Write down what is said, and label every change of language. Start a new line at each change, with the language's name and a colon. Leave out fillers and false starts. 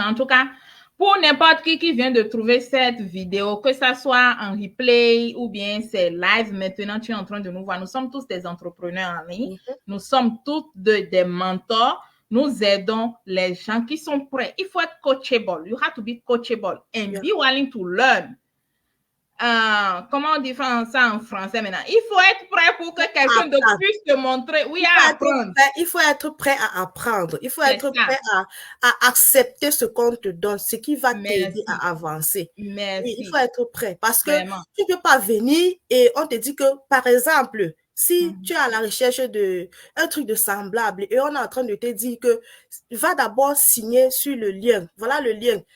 French: En tout cas, pour n'importe qui vient de trouver cette vidéo, que ça soit en replay ou bien c'est live maintenant, tu es en train de nous voir. Nous sommes tous des entrepreneurs en ligne. Nous sommes tous des mentors. Nous aidons les gens qui sont prêts. Il faut être coachable.
English: You have to be coachable and be willing to learn.
French: Comment on dit ça en français maintenant? Il faut être prêt pour que quelqu'un d'autre puisse te montrer. Oui, à apprendre. Il faut être prêt à apprendre. Il faut être prêt à accepter ce qu'on te donne, ce qui va t'aider à avancer. Merci. Il faut être prêt parce que tu ne peux pas venir et on te dit que, par exemple, si tu es à la recherche d'un truc de semblable et on est en train de te dire que va d'abord signer sur le lien. Voilà le lien.